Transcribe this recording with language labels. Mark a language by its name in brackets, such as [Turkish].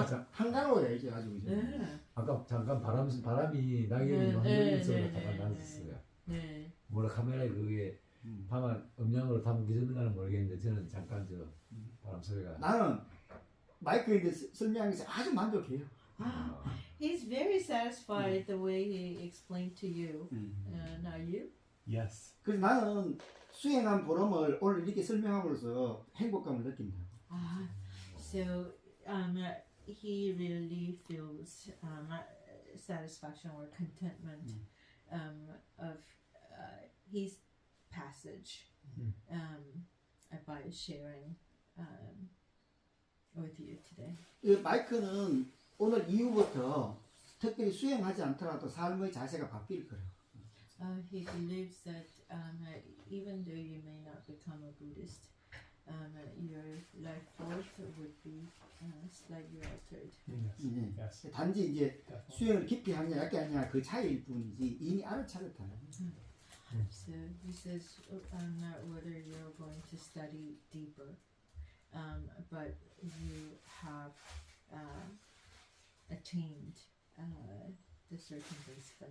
[Korean] 한가로워요 이제 아주 그죠? 네. 아까 잠깐 바람이 낙엽이 네, 흔들리면서 네, 잠깐 네, 났었어요. 네. 뭐라 카메라에 그게 다만 음량으로 담기졌는가는 모르겠는데 저는 잠깐 저 바람 소리가 나는 마이크에 설명해서 아주 만족해요. [English] Ah, he's very satisfied the way he explained to you. Are you? Yes. [Korean] 그래서 나는 수행한 보람을 오늘 이렇게 설명함으로써 행복감을 느낀다. [English] Ah, so he really feels satisfaction or contentment of his passage by sharing with you today. [Korean] 이 마이크는 오늘 이후부터 특별히 수행하지 않더라도 삶의 자세가 바뀔 거예요. [English] He believes that even though you may not become a Buddhist, your life force would be slightly altered. Yes. [Korean] 예. [English] Yes. [Korean] 단지 이제 [English] Definitely. [Korean] 수행을 깊이 하냐 얇게 하냐 그 차이일 뿐이지 이미 알아차렸다는 거예요. [English] So he says whether you're going to study deeper, but you have attained the certain basic